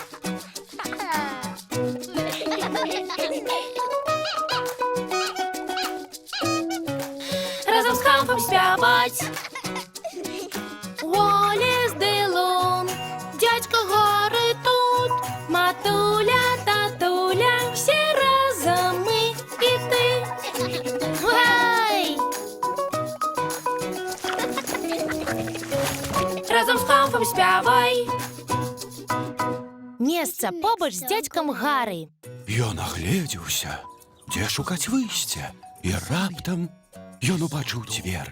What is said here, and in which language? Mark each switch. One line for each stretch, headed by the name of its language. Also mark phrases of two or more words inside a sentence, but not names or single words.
Belarusian: Разам з хамфам спяваць. Уоллес ды Лун, дядька Гары тут, матуля, татуля, все разом мы и ты. Гай! Разом з хамфам спявай. Месца побач з дзядзькам Гары. Ён агледзеўся, дзе шукаць выйсце, і раптам ён убачыў дзверы.